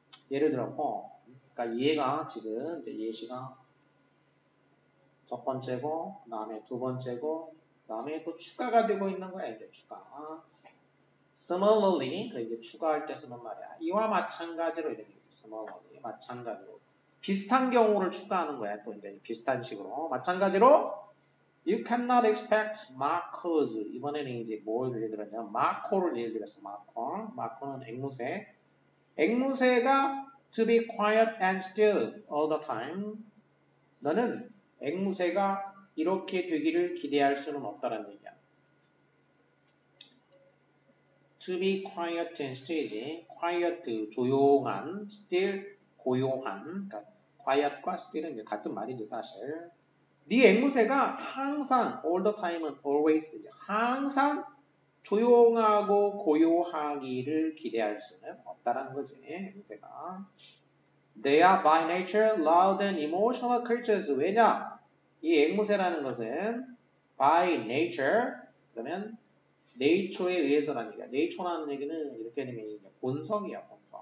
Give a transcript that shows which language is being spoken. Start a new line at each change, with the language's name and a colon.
Korean: 예를 들었고, 그러니까 얘가 지금 이제 예시가 첫 번째고, 그 다음에 두 번째고, 그 다음에 또 추가가 되고 있는 거야. 이제 추가. similarly, 이제 추가할 때 쓰는 말이야. 이와 마찬가지로 이렇게 similarly, 마찬가지로. 비슷한 경우를 추가하는 거야. 또 이제 비슷한 식으로. 마찬가지로
English: You cannot expect markers.
Korean: 이번에는 이제 뭘 예를 들었냐? 마커를 예를 들었어. 마커는 앵무새. 앵무새가
English: to be quiet and still all the time.
Korean: 너는 앵무새가 이렇게 되기를 기대할 수는 없다라는 얘기야.
English: To be quiet and still이지.
Korean: quiet, 조용한, still, 고요한. 그러니까 quiet과 still은 같은 말이지 사실. 네 앵무새가 항상
English: all the time
Korean: 은 always 항상 조용하고 고요하기를 기대할 수는 없다라는 거지. 앵무새가.
English: They are by nature loud and emotional creatures.
Korean: 왜냐? 이 앵무새라는 것은
English: by nature
Korean: 그러면 nature에 의해서라는 얘기야. nature라는 얘기는 이렇게 되면 본성이야.